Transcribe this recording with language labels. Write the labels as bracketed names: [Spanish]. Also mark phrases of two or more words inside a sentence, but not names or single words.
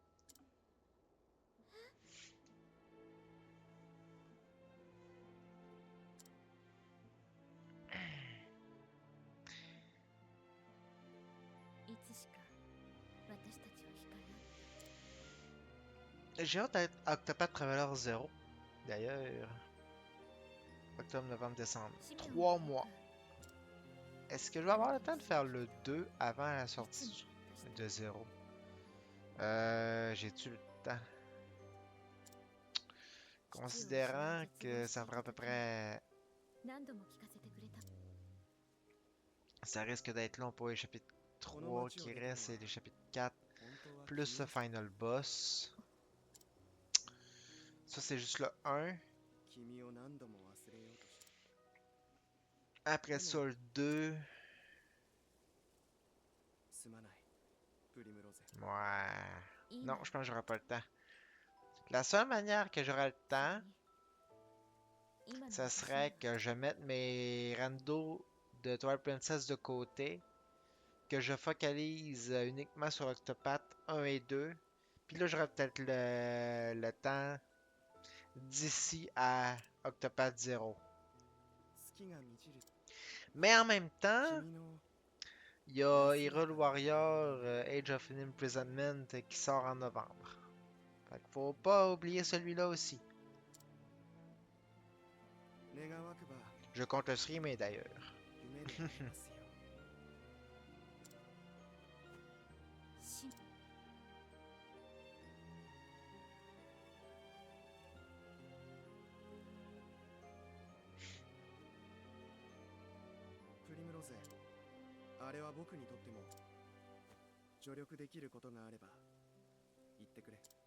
[Japanese] いつしか私たちは光り合っ [French] J'ai hâte d'être Octopath Traveler 0. D'ailleurs, octobre, novembre, décembre. [Japanese] た。使命を [French] 3 [Japanese] 持 [French] mois. [Japanese] った [French] Est-ce que je vais avoir le temps de faire le 2 avant la sortie de 0? J'ai-tu le temps? Considérant que ça fera à peu près... [Japanese] 何度も聞かせてくれた。 [French] Ça risque d'être long pour les chapitres 3 qui restent et les chapitres 4, [Japanese] 本当は [French] plus le final boss. Ça, c'est juste le 1. [Japanese] 君を何度も忘れようとした。 [French] Après ça, le 2. [Japanese] すまない、プリムロゼ。 [French] Ouais. [Japanese] 今 [French] Non, je pense que j'aurai pas le temps. La seule manière que j'aurai le temps, [Japanese] 今の [French] ça [Japanese] 私 [French] serait [Japanese] に [French] que je mette mes randos de Twilight Princess de côté, que je focalise uniquement sur Octopath 1 et 2, puis là j'aurai peut-être le temps d'ici à Octopath 0. [Japanese] 月が満ちる。 [French] Mais en même temps, [Japanese] 君の [French] il y a Hyrule Warrior Age of Imprisonment qui sort en novembre. Fait qu'il faut pas oublier celui-là aussi. [Japanese] 願わくば [French] Je compte le streamer d'ailleurs. [Japanese] 夢で会えますよ。しプリムロゼ、あれは僕にとっても助力できることがあれば言ってくれ。